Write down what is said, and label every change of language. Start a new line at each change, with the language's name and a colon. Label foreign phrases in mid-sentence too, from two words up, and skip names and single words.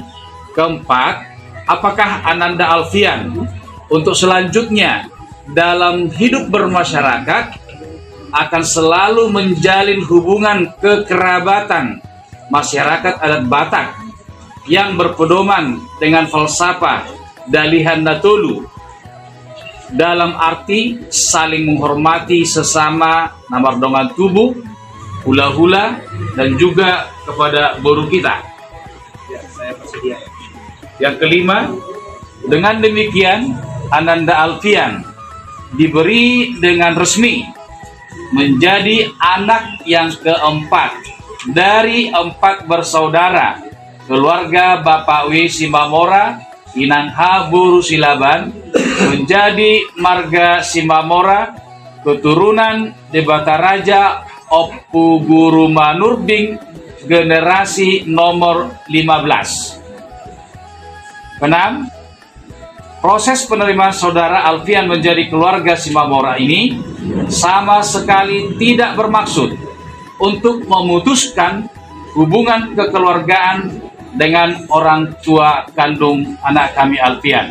Indonesian: Keempat, apakah Ananda Alfian untuk selanjutnya dalam hidup bermasyarakat akan selalu menjalin hubungan kekerabatan masyarakat adat Batak yang berpedoman dengan falsafah Dalihan Natolu dalam arti saling menghormati sesama
Batak Toba: namardongan tubuh,
Indonesian: hula-hula, dan juga kepada boru kita. Ya, saya bersedia. Yang kelima, dengan demikian Ananda Alfian diberi dengan resmi menjadi anak yang keempat dari 4 bersaudara keluarga Bapak W. Simamora Inang H. Boru Silaban menjadi marga Simamora keturunan di Bataraja Opu Guru Manurbing generasi nomor 15. Keenam, Proses penerimaan saudara Alfian menjadi keluarga Simamora ini sama sekali tidak bermaksud untuk memutuskan hubungan kekeluargaan dengan orang tua kandung anak kami Alfian.